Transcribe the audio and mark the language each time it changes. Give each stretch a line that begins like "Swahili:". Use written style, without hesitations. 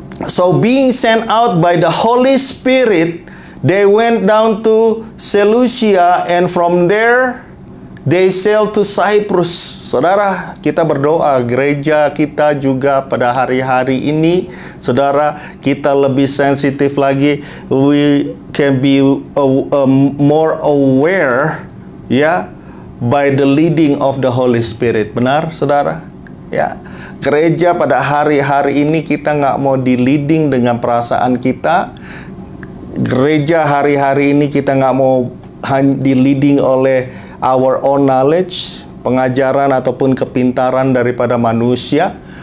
English: So being sent out by the Holy Spirit, they went down to Seleucia, and from there they sailed to Cyprus.
Indonesian: Saudara, kita berdoa gereja kita juga pada hari-hari ini, saudara, kita lebih sensitif lagi.
English: We can be more aware, ya, by the leading of the Holy Spirit.
Indonesian: Benar, saudara? Ya, gereja pada hari-hari ini kita nggak mau di-leading dengan perasaan kita. Gereja hari-hari ini kita nggak mau di-leading oleh
English: our own knowledge,
Indonesian: pengajaran ataupun kepintaran daripada manusia.